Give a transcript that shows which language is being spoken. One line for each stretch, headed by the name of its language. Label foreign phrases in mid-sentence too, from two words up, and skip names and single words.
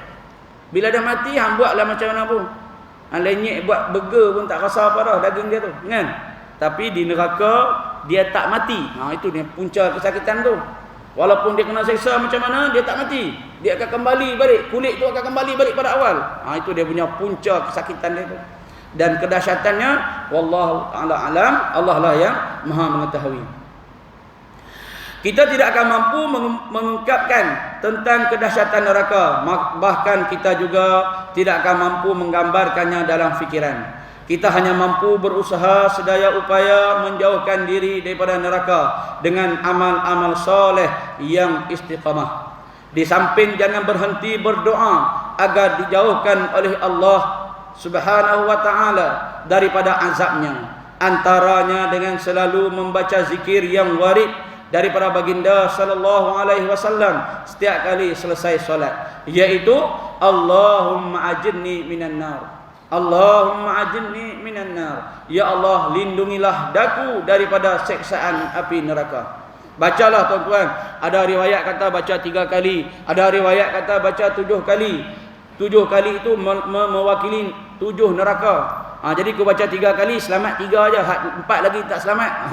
Malay: Bila dia mati, hang buatlah macam mana pun. Lenyek buat burger pun tak rasa apa dah daging dia tu, kan? Tapi di neraka dia tak mati. Itu dia punca kesakitan tu. Walaupun dia kena seksa macam mana, dia tak mati. Dia akan kembali balik, kulit tu akan kembali balik pada awal. Itu dia punya punca kesakitan dia tu. Dan kedahsyatannya,
Arabic: والله تعالى أعلم,
Malay: Allah lah yang Maha mengetahui. Kita tidak akan mampu mengungkapkan tentang kedahsyatan neraka. Bahkan kita juga tidak akan mampu menggambarkannya dalam fikiran. Kita hanya mampu berusaha sedaya upaya menjauhkan diri daripada neraka dengan amal-amal soleh yang istiqamah. Di samping jangan berhenti berdoa agar dijauhkan oleh Allah
Arabic: سبحانه وتعالى
Malay: daripada azabnya. Antaranya dengan selalu membaca zikir yang warid daripada baginda
Arabic: صلى الله عليه وسلم
Malay: setiap kali selesai solat, iaitu
Arabic: اللهم أجرني من النار. اللهم أجرني من النار.
Malay: Ya Allah, lindungilah daku daripada seksaan api neraka. Bacalah tuan-tuan. Ada riwayat kata baca 3 kali, ada riwayat kata baca 7 kali. 7 kali itu mewakili 7 neraka. Jadi kau baca 3 kali, selamat 3 aja, 4 lagi tak selamat.